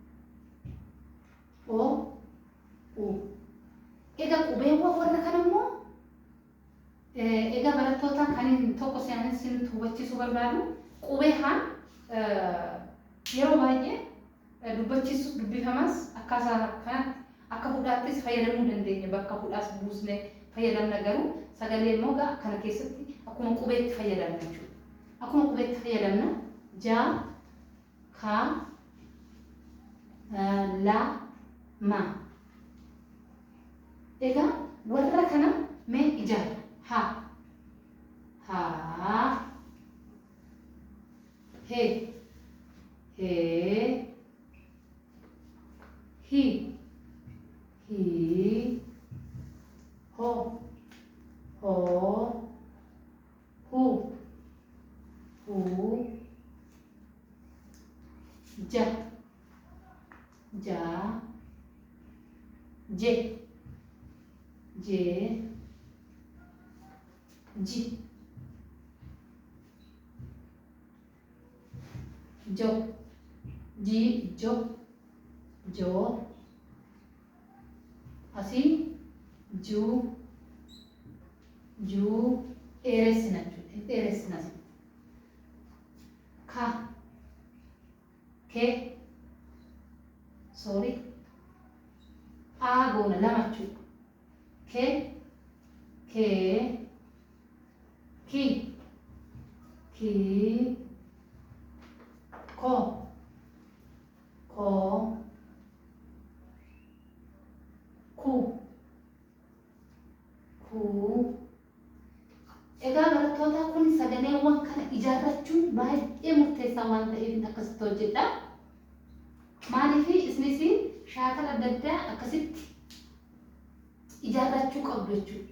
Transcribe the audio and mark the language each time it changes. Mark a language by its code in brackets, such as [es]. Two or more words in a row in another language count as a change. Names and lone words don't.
[om] O U egaa qubeewwan warra kana immoo egaa barattoota kaniin tokko seenanii isin hubachiisuu barbaadu qubee haan yeroo baay'ee dubbachiisus dubbifamas akkaataa kanatti akka hudhaattis fayyadamuu dandeenya bakka hudhaas buusnee fayyadamna garuu sagalee immoo kana keessatti akkuma qubeetti fayyadamna jechuudha. Akkuma qubeetti fayyadamna ja ka la ma egaa warra kana mee ijaarra ha he hi ho hu ja, ja, je, je, ji, jo, ji, jo, jo, asii ju, ju, dheeressina jechuudha. Dheeressina asii. Ka, ke, sorry, goona lama jechuudha. Ke, ki, ko, ku, egaa barattoota kun sagaleewwan kana ijaarrachuun baay'ee murteessaa waan ta'eef akkasitti hojjedha. Maaliif isinis shaakala adda addaa akkasitti ijaarrachuu qabdu jechuudha.